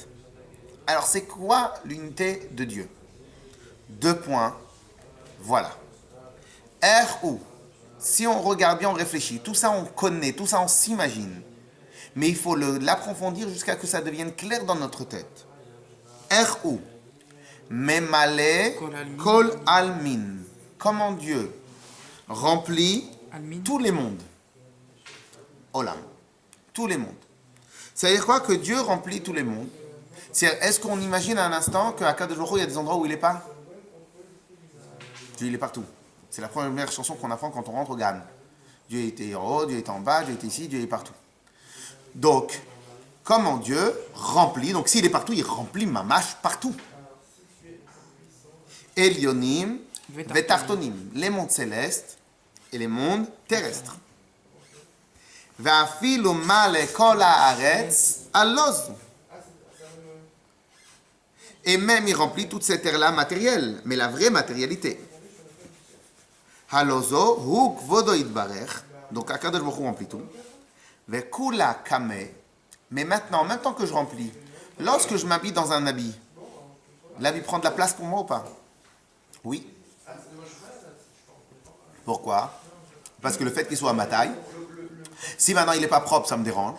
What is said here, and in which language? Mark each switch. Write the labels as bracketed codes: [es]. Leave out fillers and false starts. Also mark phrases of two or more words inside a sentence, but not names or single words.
[fr] Alors, c'est quoi l'unité de Dieu? 2 points. Voilà. R-U. Si on regarde bien, on réfléchit. Tout ça, on connaît. Tout ça, on s'imagine. Mais il faut l'approfondir jusqu'à ce que ça devienne clair dans notre tête. R-U. [he] ממלא כל עלמין. [fr] Comment Dieu remplit Almin. tous les mondes. Olam. Tous les mondes. Ça veut dire quoi que Dieu remplit tous les mondes? Est-ce qu'on imagine un instant qu'à Kadosh Baruch Hu, il y a des endroits où il n'est pas? Dieu, il est partout. C'est la première chanson qu'on apprend quand on rentre au GAN. Dieu était en haut, Dieu était en bas, Dieu était ici, Dieu est partout. Donc, comment Dieu remplit, donc s'il est partout, il remplit mamash partout. [he] עליונים ותחתונים, [fr] les mondes célestes et les mondes terrestres. [he] ואפילו מלא כל הארץ הלזו. [fr] Et même il remplit toute cette terre-là matérielle, mais la vraie matérialité. [he] הלזו הוא כבודו יתברך. [fr] Donc Akadosh Baruch Hu remplit tout. [he] וכולא קמיה. [fr] Mais maintenant, en même temps que je remplis, lorsque je m'habille dans un habit, l'habit prend de la place pour moi ou pas? Oui. Pourquoi? Parce que le fait qu'il soit à ma taille, si maintenant il n'est pas propre, ça me dérange.